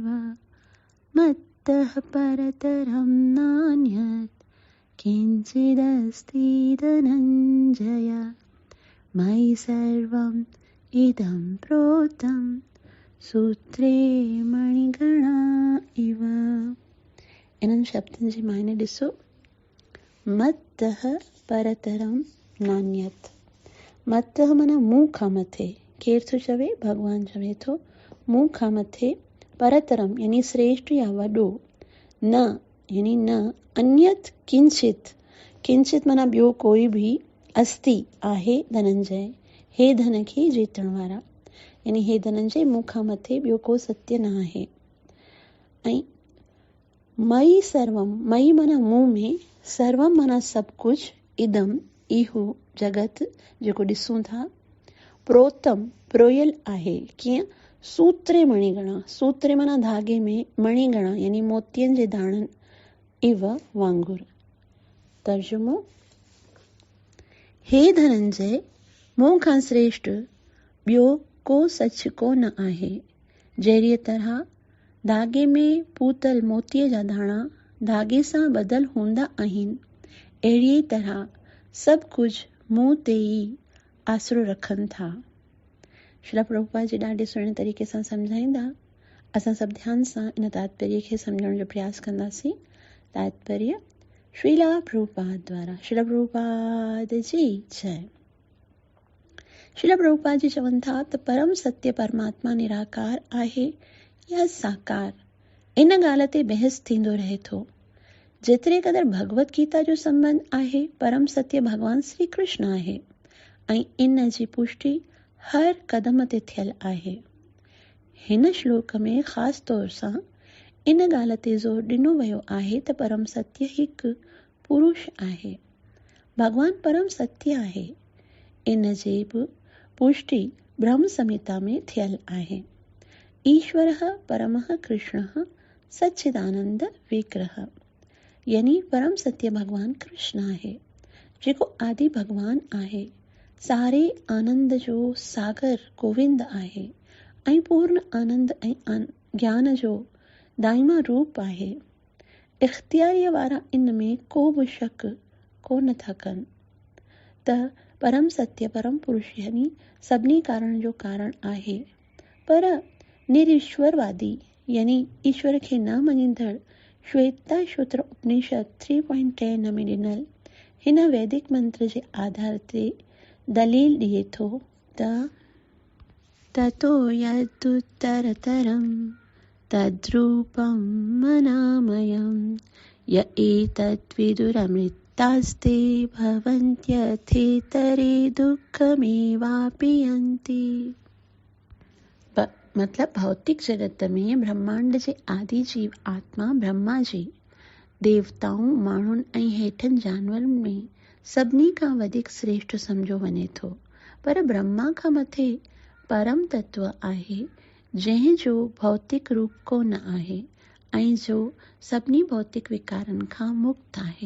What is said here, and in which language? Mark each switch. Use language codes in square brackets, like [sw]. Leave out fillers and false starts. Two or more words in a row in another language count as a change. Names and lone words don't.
[sa] मत्तः परतरं नान्यत् किञ्चिदस्ति धनञ्जय, मयि सर्वम् इदं प्रोतं सूत्रे मणिगणा इव। [sd] इन्हनि शब्दनि जी मायने ॾिसो। [sa] मत्तः परतरं नान्यत्। [sd] मत्तः माना मूं खां मथे। केर थो चवे? भगवान चवे थो, मूं खां मथे परतरम यानी श्रेष्ठ या वॾो न यानी न अन्यत किंचित, किंचित माना ॿियो कोई बि अस्ति आहे धनंजय, हे धन खे जीतण वारा, यानी हे धनंजय मूंखां मथे ॿियो को सत्य न आहे। ऐं मई सर्वम, मई माना मूं में, सर्वम माना सभु कुझु, इदम इहो जगत जेको ॾिसूं था, प्रोतम प्रोयल आहे, कीअं [sa] सूत्रे मणिगणा, [sd] सूत्रे माना धागे में, मणिगणा यानी मोतियनि जे दाणनि, इव वांगुर। तर्जुमो, हे धनंजय मूं खां श्रेष्ठ ॿियो को सच को न आहे। जहिड़ीअ तरह धागे में पूतल मोतीअ जा दाणा धागे सां ॿधल हूंदा आहिनि, अहिड़ी तरह सभु कुझु मूं ते ई आसरो रखनि था। श्रील प्रभुपाद जी ॾाढे सुहिणे तरीक़े सां सम्झाईंदा। असां सभु ध्यान सां इन तात्पर्य खे सम्झण जो प्रयास कंदासीं। तात्पर्य श्रील प्रभुपाद द्वारा। श्रील प्रभुपाद जी जय। श्रील प्रभुपाद जी चवनि था त परम सत्य परमात्मा निराकार आहे या साकार, इन ॻाल्हि ते बहस थींदो रहे थो। जेतिरे क़दुरु भगवत गीता जो संबंध आहे, परम सत्य भगवान श्री कृष्ण आहे ऐं इन जी पुष्टि हर क़दम ते थियल आहे। हिन श्लोक में ख़ासि तौर सां इन ॻाल्हि ते ज़ोर ॾिनो वियो आहे त परम सत्य हिकु पुरुष आहे। भगवान परम सत्य आहे, इन जी बि पुष्टि ब्रह्म संहिता में थियल आहे। [sa] ईश्वरः परमः कृष्णः सच्चिदानंद विग्रह, [sd] यानी परम सत्य भगवान कृष्ण आहे, जेको आदि भगवान आहे, सारे आनंद जो सागर गोविंद आहे ऐं पूर्ण आनंद ऐं ज्ञान जो दाइमा रूप आहे। इख़्तियारीअ वारा इन में को बि शक कोन था कनि त परम सत्य परम पुरुष यानी सभिनी कारण जो कारण आहे। पर निरीश्वरवादी यानी ईश्वर खे न मञींदड़ श्वेताश्वतर उपनिषद 3.10 में ॾिनल हिन वैदिक मंत्र जे आधार ते दलील ॾिए थो त [sa] ततो यदुत्तरतरं तद्रूपं मनामयं य एतद्विदुरमृतास्ते भवन्त्यथेतरे दुःखमेवापि यन्ति। [sd] मतलब भौतिक जगत में ब्रह्मांड जे आदि जीव आत्मा ब्रह्मा जी देवताऊं माण्हुनि ऐं हेठनि जानवरनि में सभिनी खां वधीक श्रेष्ठ सम्झो वञे थो। पर ब्रह्मा खां मथे परम तत्व आहे, जंहिंजो भौतिक रूप कोन आहे ऐं जो सभिनी भौतिक विकारनि खां मुक्त आहे।